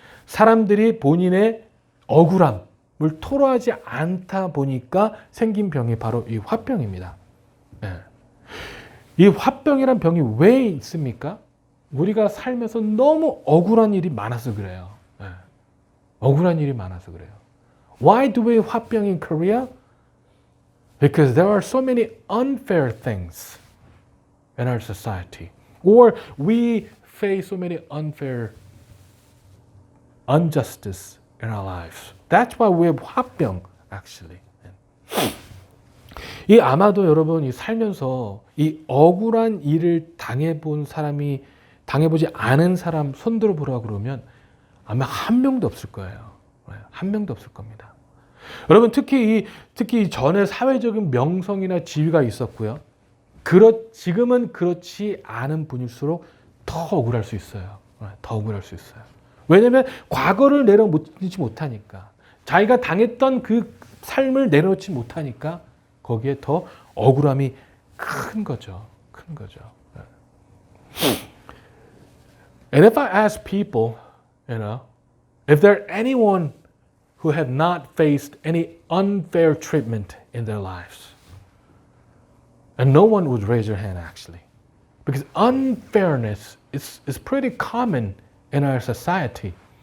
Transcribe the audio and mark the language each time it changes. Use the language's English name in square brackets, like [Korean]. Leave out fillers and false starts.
[Korean] 사람들이 본인의 억울함을 토로하지 않다 보니까 생긴 병이 바로 이 화병입니다. 이 화병이란 병이 왜 있습니까? 우리가 살면서 너무 억울한 일이 많아서 그래요. 억울한 일이 많아서 그래요. [English] Why do we 화병 in Korea? Because there are so many unfair things in our society. Or we face so many unfair injustice in our lives. That's why we have 화병, actually. [Korean] 이 아마도 여러분 이 살면서 이 억울한 일을 당해보지 않은 사람 손들어 보라 그러면 아마 한 명도 없을 거예요. 한 명도 없을 겁니다. 여러분 특히 전에 사회적인 명성이나 지위가 있었고요. 지금은 그렇지 않은 분일수록 더 억울할 수 있어요. 더 억울할 수 있어요. 왜냐하면 과거를 내려놓지 못하니까 자기가 당했던 그 삶을 내려놓지 못하니까 거기에 더 억울함이 큰 거죠. 큰 거죠. [English] And if I ask people, if there anyone who have not faced any unfair treatment in their lives, and no one would raise their hand actually, because unfairness is pretty common in our society.